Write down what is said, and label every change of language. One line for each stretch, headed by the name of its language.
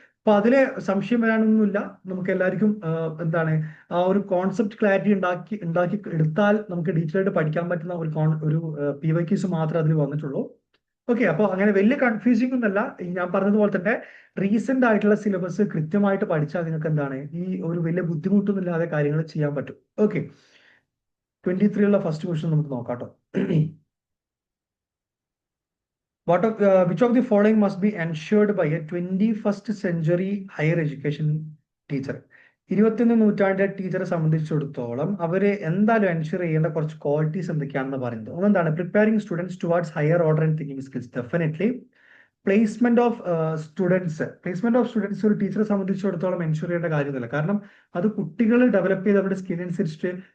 Malayalam: അപ്പൊ അതിലെ സംശയം വരാനൊന്നുമില്ല. നമുക്ക് എല്ലാവർക്കും എന്താണ് ആ ഒരു കോൺസെപ്റ്റ് ക്ലാരിറ്റി ഉണ്ടാക്കി എടുത്താൽ നമുക്ക് ഡീറ്റെയിൽ ആയിട്ട് പഠിക്കാൻ പറ്റുന്ന ഒരു PYQs മാത്രമേ അതിൽ വന്നിട്ടുള്ളൂ. ഓക്കെ, അപ്പോൾ അങ്ങനെ വലിയ കൺഫ്യൂസിംഗ് ഒന്നല്ല. ഞാൻ പറഞ്ഞതുപോലെ തന്നെ റീസെന്റ് ആയിട്ടുള്ള സിലബസ് കൃത്യമായിട്ട് പഠിച്ചാൽ നിങ്ങൾക്ക് എന്താണ് ഈ ഒരു വലിയ ബുദ്ധിമുട്ടൊന്നും ഇല്ലാതെ കാര്യങ്ങൾ ചെയ്യാൻ പറ്റും. ഓക്കെ, 23 ഫസ്റ്റ് ക്വസ്റ്റ്യൻ നമുക്ക് നോക്കാം കേട്ടോ.
English: Which of the following must be ensured by a 21st century higher education teacher?
Malayalam: 21 നൂറ്റാണ്ടിലെ ടീച്ചറെ സംബന്ധിച്ചിടത്തോളം അവര് എന്തായാലും എൻഷുർ ചെയ്യേണ്ട കുറച്ച് ക്വാളിറ്റീസ് എന്തൊക്കെയാണെന്ന് പറയുന്നത്. ഒന്നെന്താണ്
English: Preparing students towards higher order and thinking skills.
Malayalam: Definitely placement of students ഒരു ടീച്ചറെ സംബന്ധിച്ചിടത്തോളം എൻഷുർ ചെയ്യേണ്ട കാര്യമൊന്നുമില്ല. കാരണം അത് കുട്ടികൾ ഡെവലപ്പ് ചെയ്ത് അവരുടെ സ്കിൽ അനുസരിച്ചിട്ട്